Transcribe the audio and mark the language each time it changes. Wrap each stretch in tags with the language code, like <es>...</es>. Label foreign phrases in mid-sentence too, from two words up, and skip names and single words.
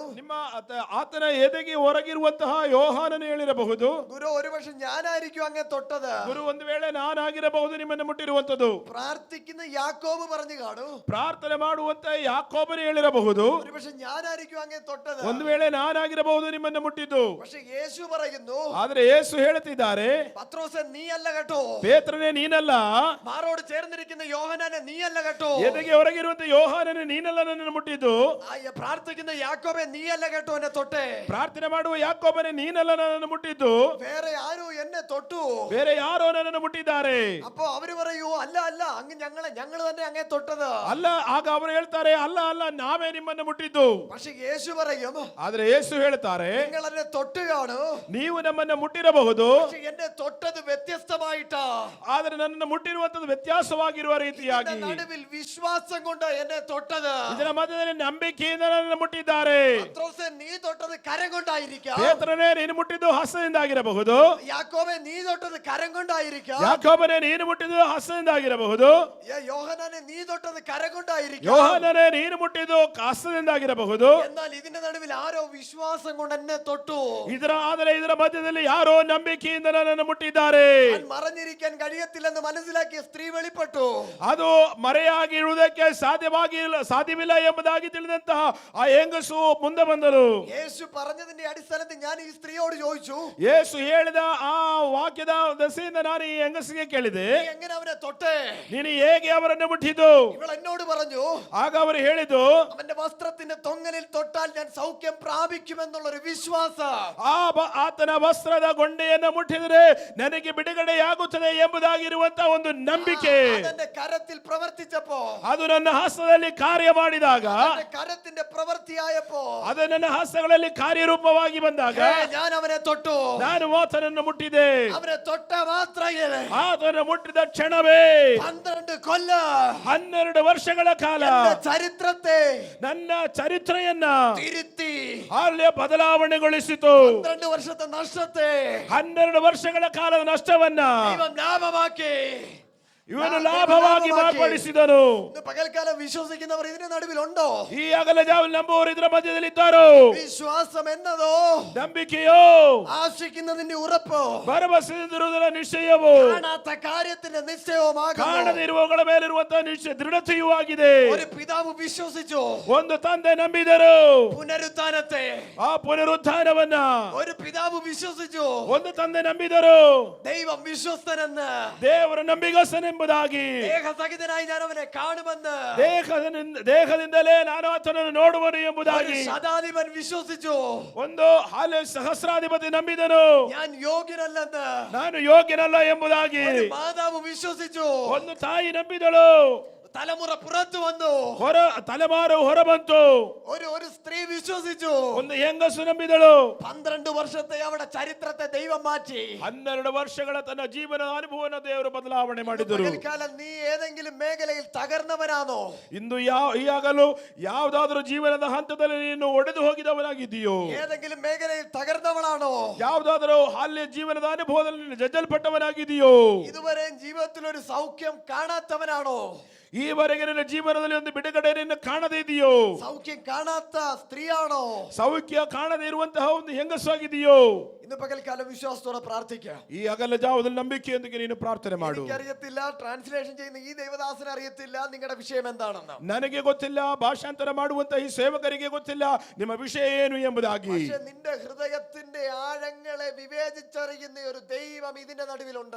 <kn>ಆತನ ಎದೆಗೆ ಹೊರಗಿರುವಂತಹ ಯೋಹಾನನು ಹೇಳಿರಬಹುದು,</kn> <ml>ഗുരു ഒരുപക്ഷെ ഞാനായിരിക്കും അങ്ങേ തൊട്ടത്.</ml> <kn>ಗುರು ಒಂದು ವೇಳೆ ನಾನಾಗಿರಬಹುದು ನಿಮ್ಮನ್ನು ಮುಟ್ಟಿರುವಂತದ್ದು.</kn> <ml>പ്രാർത്ഥിക്കുന്ന യാക്കോബ് പറഞ്ഞു കാണൂ,</ml> <kn>ಪ್ರಾರ್ಥನೆ ಮಾಡುವಂತ ಯಾಕೋಬನು ಹೇಳಿರಬಹುದು,</kn> <ml>ഒരുപക്ഷെ ഞാനായിരിക്കും അങ്ങേ തൊട്ടത്.</ml> <kn>ಒಂದು ವೇಳೆ ನಾನಾಗಿರಬಹುದು ನಿಮ್ಮನ್ನು ಮುಟ್ಟಿದ್ದು.</kn> <ml>പക്ഷെ യേശു പറയുന്നു,</ml> <kn>ಆದ್ರೆ ಯೇಸು ಹೇಳುತ್ತಿದ್ದಾರೆ,</kn> <ml>പത്രോസേ നീ അല്ല കേട്ടോ,</ml> <kn>ಪೇತ್ರನೇ ನೀನಲ್ಲ,</kn> <ml>മാറോട് ചേർന്നിരിക്കുന്ന യോഹന്നാനെ നീ അല്ല കേട്ടോ,</ml> <kn>ಎದೆಗೆ ಹೊರಗಿರುವಂತ ಯೋಹಾನನೇ ನೀನಲ್ಲ ನನ್ನನ್ನು ಮುಟ್ಟಿದ್ದು.</kn> <ml>പ്രാർത്ഥിക്കുന്ന യാക്കോബേ നീ അല്ല കേട്ടോ എന്നെ തൊട്ടേ,</ml> <kn>ಪ್ರಾರ್ಥನೆ ಮಾಡುವ ಯಾಕೋಬನೇ ನೀನಲ್ಲ ನನ್ನನ್ನು ಮುಟ್ಟಿದ್ದು,</kn> <ml>വേറെ ആരോ എന്നെ തൊട്ടു,</ml> <kn>ಬೇರೆ ಯಾರೋ ನನ್ನನ್ನು ಮುಟ್ಟಿದ್ದಾರೆ.</kn> <ml>അപ്പോ അവര് പറയൂ, അല്ല അല്ല അങ്ങ് ഞങ്ങൾ തന്നെ അങ്ങേ തൊട്ടത്.</ml> <kn>ಅಲ್ಲ, ಆಗ ಅವರು ಹೇಳ್ತಾರೆ, ಅಲ್ಲ ಅಲ್ಲ ನಾವೇ ನಿಮ್ಮನ್ನು ಮುಟ್ಟಿದ್ದು.</kn> <ml>പക്ഷെ യേശു പറയും,</ml> <kn>ಆದ್ರೆ ಯೇಸು ಹೇಳ್ತಾರೆ,</kn> <ml>നിങ്ങൾ എന്നെ തൊട്ട് കാണൂ,</ml> <kn>ನೀವು ನಮ್ಮನ್ನ ಮುಟ್ಟಿರಬಹುದು,</kn> <ml>പക്ഷെ എന്നെ തൊട്ടത് വ്യത്യസ്തമായിട്ടാ,</ml> <kn>ಆದ್ರೆ ನನ್ನನ್ನು ಮುಟ್ಟಿರುವಂತದ್ದು ವ್ಯತ್ಯಾಸವಾಗಿರುವ ರೀತಿಯಾಗಿ,</kn> <ml>നടുവിൽ വിശ്വാസം കൊണ്ട് എന്നെ തൊട്ടത്.</ml> <kn>ಇದರ ಮಧ್ಯದಲ್ಲಿ ನಂಬಿಕೆಯಿಂದ ನನ್ನನ್ನು ಮುಟ್ಟಿದ್ದಾರೆ.</kn> <ml>പത്രോസേ നീ തൊട്ടത് കരം കൊണ്ടായിരിക്കാം,</ml> <kn>ಪೇತ್ರನೇ ನೀನು ಮುಟ್ಟಿದ್ದು ಹಸ್ತದಿಂದಾಗಿರಬಹುದು,</kn> <ml>യാക്കോബേ നീ തൊട്ടത് കരം കൊണ്ടായിരിക്കാം,</ml> <kn>ಯಾಕೋಬನೇ ನೀನು ಮುಟ್ಟಿದ್ದು ಹಸ್ತದಿಂದಾಗಿರಬಹುದು,</kn> <ml>യോഹന്നാനെ നീ തൊട്ടത് കരം കൊണ്ടായിരിക്കാം,</ml> <kn>ಯೋಹಾನನೇ ನೀನು ಮುಟ್ಟಿದ್ದು ಹಸ್ತದಿಂದಾಗಿರಬಹುದು.</kn> <ml>എന്നാൽ ഇതിന്റെ നടുവിൽ ആരോ വിശ്വാസം കൊണ്ട് എന്നെ തൊട്ടു.</ml> <kn>ಆದರೆ ಇದರ ಮಧ್ಯದಲ್ಲಿ ಯಾರೋ ನಂಬಿಕೆಯಿಂದ ನನ್ನನ್ನು ಮುಟ್ಟಿದ್ದಾರೆ.</kn> <ml>ഞാൻ മറഞ്ഞിരിക്കാൻ കഴിയത്തില്ലെന്ന് മനസ്സിലാക്കിയ സ്ത്രീ വെളിപ്പെട്ടു.</ml> <kn>ಅದು ಮರೆಯಾಗಿರುವುದಕ್ಕೆ ಸಾಧ್ಯವಿಲ್ಲ ಎಂಬುದಾಗಿ ತಿಳಿದಂತಹ ಆ ಹೆಂಗಸು ಮುಂದೆ ಬಂದರು.</kn> <ml>യേശു പറഞ്ഞതിന്റെ അടിസ്ഥാനത്തിൽ ഞാൻ ഈ സ്ത്രീയോട് ചോദിച്ചു,</ml> <kn>ಯೇಸು ಹೇಳಿದ ಆ ವಾಕ್ಯದ ದಸೆಯಿಂದ ನಾನು ಈ ಹೆಂಗಸಿಗೆ ಕೇಳಿದೆ,</kn> <ml>നീ എങ്ങനെ അവനെ തൊട്ടേ?</ml> <kn>ನೀನು ಹೇಗೆ ಅವರನ್ನು ಮುಟ್ಟಿದ್ದು?</kn> <ml>ഇവൾ എന്നോട് പറഞ്ഞു,</ml> <kn>ಆಗ ಅವರು ಹೇಳಿದ್ದು,</kn> <ml>അവന്റെ വസ്ത്രത്തിന്റെ തൊങ്ങലിൽ തൊട്ടാൽ ഞാൻ സൗഖ്യം പ്രാപിക്കുമെന്നുള്ളൊരു വിശ്വാസം.</ml> <kn>ಆತನ ವಸ್ತ್ರದ ಗೊಂಡೆಯನ್ನು ಮುಟ್ಟಿದರೆ ನನಗೆ ಬಿಡುಗಡೆಯಾಗುತ್ತದೆ ಎಂಬುದಾಗಿರುವಂತಹ ಒಂದು ನಂಬಿಕೆ</kn> <ml>അതെന്റെ കരത്തിൽ പ്രവർത്തിച്ചപ്പോ,</ml> <kn>ಅದು ನನ್ನ ಹಸ್ತದಲ್ಲಿ ಕಾರ್ಯ ಮಾಡಿದಾಗ,</kn> <ml>അതെന്റെ കരത്തിന്റെ പ്രവൃത്തിയായപ്പോ,</ml> <kn>ಅದು ನನ್ನ ಹಸ್ತಗಳಲ್ಲಿ ಕಾರ್ಯರೂಪವಾಗಿ ಬಂದಾಗ</kn> <ml>ഞാൻ അവനെ തൊട്ടു.</ml> <kn>ನಾನು ಆತನನ್ನು ಮುಟ್ಟಿದೆ.</kn> <ml>അവനെ തൊട്ട മാത്രമേ</ml> <kn>ಆತನ ಮುಟ್ಟಿದ ಕ್ಷಣವೇ</kn> <ml>12 കൊല്ലം</ml> <kn>12 ವರ್ಷಗಳ ಕಾಲ</kn> <ml>എന്റെ ചരിത്രത്തെ</ml> <kn>ನನ್ನ ಚರಿತ್ರೆಯನ್ನ</kn> <ml>തിരുത്തി</ml> <kn>ಅಲ್ಲಿ ಬದಲಾವಣೆಗೊಳಿಸಿತು.</kn> <ml>12 വർഷത്തെ നഷ്ടത്തെ</ml> <kn>12 ವರ್ಷಗಳ ಕಾಲದ ನಷ್ಟವನ್ನ</kn> <ml>ദൈവം ലാഭമാക്കി.</ml> <kn>ಇವನು ಲಾಭವಾಗಿ ಮಾರ್ಪಡಿಸಿದನು.</kn> <ml>ഇന്ന് പകൽക്കാലം വിശ്വസിക്കുന്നവർ ഇതിന്റെ നടുവിലുണ്ടോ?</ml> <kn>ಈ ಅಗಲ ಜಾವಲ್ಲಿ ನಂಬುವವರು ಇದರ ಮಧ್ಯದಲ್ಲಿ ಇದ್ದಾರೋ?</kn> <ml>വിശ്വാസം എന്നതോ</ml> <kn>ನಂಬಿಕೆಯೋ</kn> <ml>ആശിക്കുന്നതിന്റെ ഉറപ്പോ,</ml> <kn>ಭರವಸೆಯಿಂದಿರುವುದರ ನಿಶ್ಚಯವೋ,</kn> <ml>കാണാത്ത കാര്യത്തിന്റെ നിശ്ചയവുമാകുന്നു.</ml> <kn>ಕಾಣದಿರುವವುಗಳ ಮೇಲಿರುವಂತಹ ನಿಶ್ಚಯ ದೃಢತೆಯೂ ಆಗಿದೆ.</kn> <ml>ഒരു പിതാവ് വിശ്വസിച്ചു</ml> <kn>ಒಂದು ತಂದೆ ನಂಬಿದರು</kn> <ml>പുനരുത്ഥാനത്തെ,</ml> <kn>ಆ ಪುನರುತ್ಥಾನವನ್ನ.</kn> <ml>ഒരു പിതാവ് വിശ്വസിച്ചു</ml> <kn>ಒಂದು ತಂದೆ ನಂಬಿದರು</kn> <ml>ദൈവം വിശ്വസ്തനെന്ന്,</ml> <kn>ದೇವರ ನಂಬಿಗಸ್ತನೆಂಬುದಾಗಿ.</kn> <ml>ദേഹസഹിതനായി ഞാൻ അവനെ കാണുമെന്ന്,</ml> <kn>ದೇಹದಿಂದಲೇ ನಾನು ಆತನನ್ನು ನೋಡುವನು ಎಂಬುದಾಗಿ.</kn> <ml>ശതാധിപൻ വിശ്വസിച്ചു</ml> <kn>ಒಂದು ಸಹಸ್ರಾಧಿಪತಿ ನಂಬಿದನು,</kn> <ml>ഞാൻ യോഗ്യനല്ലെന്ന്,</ml> <kn>ನಾನು ಯೋಗ್ಯನಲ್ಲ ಎಂಬುದಾಗಿ.</kn> <ml>ഒരു മാതാവ് വിശ്വസിച്ചു,</ml> <kn>ಒಂದು ತಾಯಿ ನಂಬಿದಳು,</kn> <ml>തലമുറ പുറത്തു വന്നു,</ml> <kn>ತಲೆಮಾರು ಹೊರಬಂತು.</kn> <ml>ഒരു സ്ത്രീ വിശ്വസിച്ചു,</ml> <kn>ಒಂದು ಹೆಂಗಸು ನಂಬಿದಳು.</kn> <ml>12 വർഷത്തെ അവരുടെ ചരിത്രത്തെ ദൈവം മാറ്റി.</ml> <kn>12 ವರ್ಷಗಳ ತನ್ನ ಜೀವನದ ಅನುಭವವನ್ನು ದೇವರು ಬದಲಾವಣೆ ಮಾಡಿದರು.</kn> <ml>പകൽക്കാലം നീ ഏതെങ്കിലും മേഖലയിൽ തകർന്നവനാണോ?</ml> <kn>ಇಂದು ಈಗಾಗಲೂ ಯಾವುದಾದ್ರೂ ಜೀವನದ ಹಂತದಲ್ಲಿ ನೀನು ಒಡೆದು ಹೋಗಿದವನಾಗಿದ್ದೀಯೋ?</kn> <ml>ഏതെങ്കിലും മേഖലയിൽ തകർന്നവളാണോ?</ml> <kn>ಯಾವುದಾದರೂ ಅಲ್ಲಿ ಜೀವನದ ಅನುಭವದಲ್ಲಿ ನೀನು ಜಜ್ಜಲ್ಪಟ್ಟವನಾಗಿದ್ದೀಯೋ?</kn> <ml>ഇതുവരെ ജീവിതത്തിൽ ഒരു സൗഖ്യം കാണാത്തവനാണോ?</ml> <kn>ಈವರೆಗೆ ನಿನ್ನ ಜೀವನದಲ್ಲಿ ಒಂದು ಬಿಡುಗಡೆಯನ್ನು ಕಾಣದೇ ಇದೆಯೋ?</kn> <ml>സൗഖ്യം കാണാത്ത സ്ത്രീയാണോ?</ml> <kn>ಸೌಖ್ಯ ಕಾಣದೇ ಇರುವಂತಹ ಒಂದು ಹೆಂಗಸಾಗಿದೆಯೋ?</kn> <ml>ഇന്ന് പകൽക്കാലം വിശ്വാസത്തോടെ പ്രാർത്ഥിക്കാം.</ml> <kn>ಈ ಅಗಲ ಜಾವದಲ್ಲಿ ನಂಬಿಕೆಯೊಂದಿಗೆ ನೀನು ಪ್ರಾರ್ಥನೆ ಮಾಡು.</kn> <ml>എനിക്കറിയത്തില്ല, ട്രാൻസ്ലേഷൻ ചെയ്യുന്ന ഈ ദൈവദാസന് അറിയത്തില്ല നിങ്ങളുടെ വിഷയം എന്താണെന്ന്.</ml> <kn>ನನಗೆ ಗೊತ್ತಿಲ್ಲ, ಭಾಷಾಂತರ ಮಾಡುವಂತಹ ಈ ಸೇವಕರಿಗೆ ಗೊತ್ತಿಲ್ಲ ನಿಮ್ಮ ವಿಷಯ ಏನು ಎಂಬುದಾಗಿ.</kn> <ml>പക്ഷേ നിന്റെ ഹൃദയത്തിന്റെ ആഴങ്ങളെ വിവേചിച്ചറിയുന്ന ഒരു ദൈവം ഇതിന്റെ നടുവിലുണ്ട്.</ml>